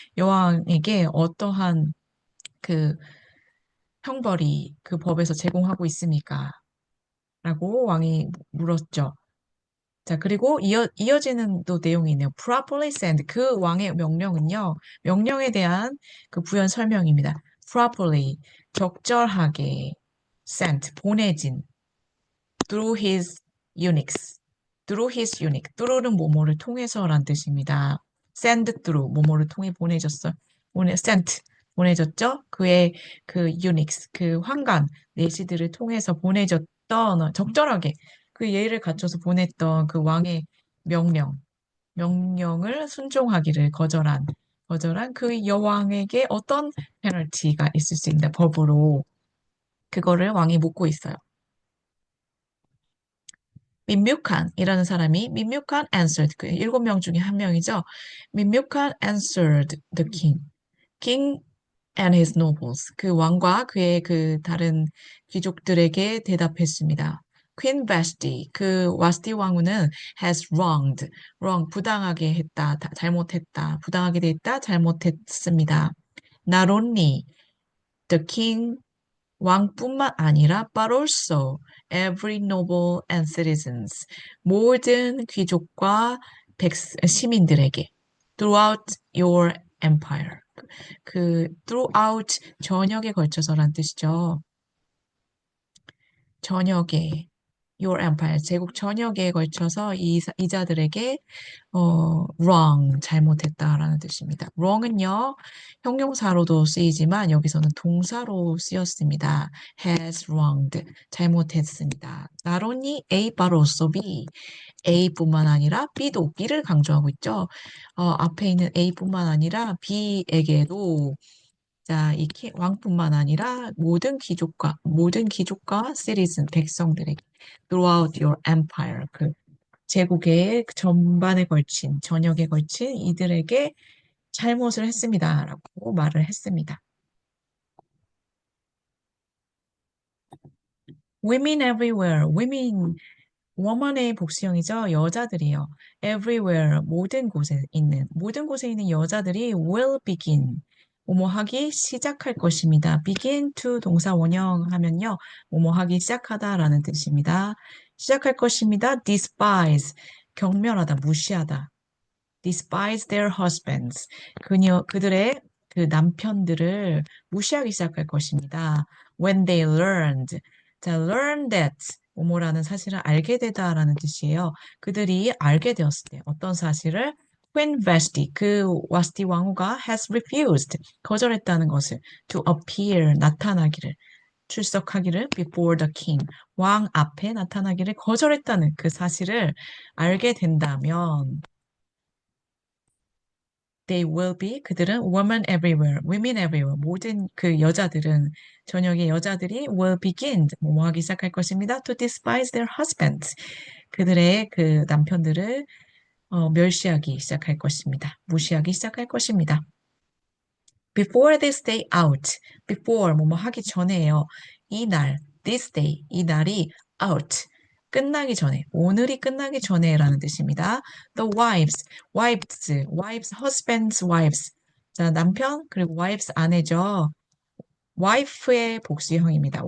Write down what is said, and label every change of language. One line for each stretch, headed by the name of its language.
Korean: 여왕에게 어떠한 그 형벌이 그 법에서 제공하고 있습니까? 라고 왕이 물었죠. 자, 그리고 이어지는 또 내용이 있네요.
English: properly send,
Korean: 그 왕의 명령은요, 명령에 대한 그 부연 설명입니다.
English: properly,
Korean: 적절하게
English: sent,
Korean: 보내진
English: through his eunuchs.
Korean: through는 뭐뭐를 통해서란 뜻입니다.
English: send through,
Korean: 뭐뭐를 통해 sent, 보내졌죠? 그의 그 eunuchs, 그 환관, 내시들을 통해서 보내졌던, 적절하게 그 예의를 갖춰서 보냈던 그 왕의 명령을 순종하기를 거절한 그 여왕에게 어떤 페널티가 있을 수 있나, 법으로. 그거를 왕이 묻고 있어요. 민뮤칸이라는 사람이 민뮤칸 answered, 그 7명 중에 한 명이죠.
English: 민뮤칸 answered the king. king and his nobles.
Korean: 그 왕과 그의 그 다른 귀족들에게 대답했습니다. Queen Vashti, 그 와스티 왕후는 has 부당하게 했다, 잘못했다, 부당하게 됐다, 잘못했습니다.
English: Not only the king,
Korean: 왕뿐만 아니라
English: but also every noble and citizens,
Korean: 모든 귀족과 시민들에게
English: throughout your empire, 그 throughout
Korean: 전역에 걸쳐서란 뜻이죠. 전역에 your empire, 제국 전역에 걸쳐서 이자들에게 wrong, 잘못했다라는 뜻입니다. wrong은요, 형용사로도 쓰이지만 여기서는 동사로 쓰였습니다.
English: has wronged,
Korean: 잘못했습니다.
English: not only A, but also B.
Korean: A뿐만 아니라 B를 강조하고 있죠. 앞에 있는 A뿐만 아니라 B에게도, 자, 왕뿐만 아니라 모든 귀족과 citizen, 백성들에게
English: throughout your empire,
Korean: 그 제국의 전역에 걸친 이들에게 잘못을 했습니다라고 말을 했습니다.
English: Women everywhere, woman의
Korean: 복수형이죠. 여자들이요. everywhere, 모든 곳에 있는 여자들이
English: will begin,
Korean: 뭐뭐 하기 시작할 것입니다. begin to 동사 원형 하면요, 뭐뭐 하기 시작하다라는 뜻입니다. 시작할 것입니다. despise, 경멸하다, 무시하다.
English: despise their husbands.
Korean: 그들의 그 남편들을 무시하기 시작할 것입니다.
English: When they learned. 자, learn that.
Korean: 뭐뭐라는 사실을 알게 되다라는 뜻이에요. 그들이 알게 되었을 때 어떤 사실을 Queen Vashti, 그 와스티 왕후가
English: has refused,
Korean: 거절했다는 것을
English: to appear,
Korean: 나타나기를, 출석하기를
English: before the king,
Korean: 왕 앞에 나타나기를 거절했다는 그 사실을 알게 된다면
English: they will be,
Korean: 그들은
English: women everywhere, women everywhere,
Korean: 모든 그 여자들은, 저녁의 여자들이
English: will begin,
Korean: 뭐 하기 시작할 것입니다.
English: to despise their husbands,
Korean: 그들의 그 남편들을 멸시하기 시작할 것입니다. 무시하기 시작할 것입니다.
English: Before this day out, before
Korean: 뭐뭐 하기 전에요. 이 날,
English: this day,
Korean: 이 날이 out, 끝나기 전에, 오늘이 끝나기 전에라는 뜻입니다.
English: The wives, wives, husbands, wives.
Korean: 자, 남편 그리고 wives 아내죠. wife의 복수형입니다.